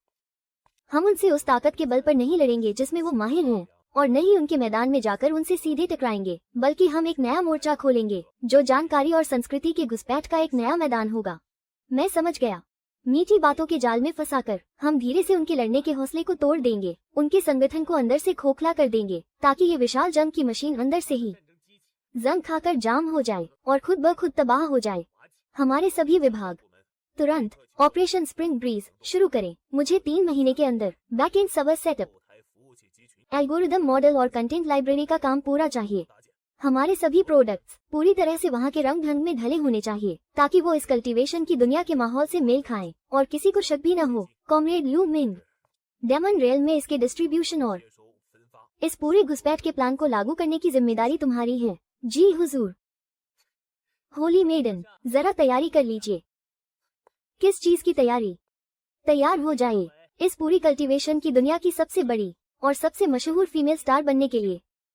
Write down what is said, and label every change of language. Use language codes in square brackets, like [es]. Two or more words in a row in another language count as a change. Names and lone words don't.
[hi] हम उनसे उस ताकत के बल पर नहीं लड़ेंगे जिसमें वो माहिर हैं और न ही उनके मैदान में जाकर उनसे सीधे टकराएंगे, बल्कि हम एक नया मोर्चा खोलेंगे जो जानकारी और संस्कृति के घुसपैठ का एक नया मैदान होगा। मैं समझ गया। मीठी बातों के जाल में फंसाकर हम धीरे से उनके लड़ने के हौसले को तोड़ देंगे, उनके संगठन को अंदर से खोखला कर देंगे ताकि ये विशाल जंग की मशीन अंदर से ही [zh] 战争机器， [hi] जंग खाकर जाम हो जाए और खुद ब खुद तबाह हो जाए। [zh] 滑稽， [hi] हमारे सभी विभाग [zh] 部门 [hi] तुरंत ऑपरेशन स्प्रिंग ब्रीज शुरू करें। मुझे 3 महीने के अंदर [en] back end server setup, [zh] 后台服务器集群 [en] algorithm model [hi] और [en] content library [hi] का काम पूरा चाहिए। [zh] 搭建， [hi] हमारे सभी प्रोडक्ट्स पूरी तरह से वहाँ के रंग ढंग में ढले होने चाहिए ताकि वो इस कल्टीवेशन की दुनिया के माहौल से मेल खाएं और किसी को शक भी न हो। कॉमरेड ल्यू मिंग, डेमन रेल में इसके डिस्ट्रीब्यूशन और [zh] 接收分发， [hi] इस पूरे घुसपैठ के प्लान को लागू करने की जिम्मेदारी तुम्हारी है। जी हुजूर। होली मेडन, जरा तैयारी कर लीजिए। किस चीज की तैयारी? तैयार हो जाए इस पूरी कल्टीवेशन की दुनिया की सबसे बड़ी और सबसे मशहूर [en] female star [hi] बनने के लिए।